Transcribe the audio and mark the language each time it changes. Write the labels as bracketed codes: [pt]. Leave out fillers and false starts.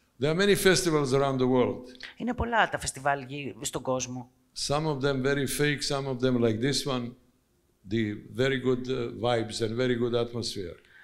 [en] There are many festivals around the world. [el] Είναι πολλά τα φεστιβάλ στον κόσμο. [en] Some of them very fake, some of them like this one, the very good vibes and very good atmosphere.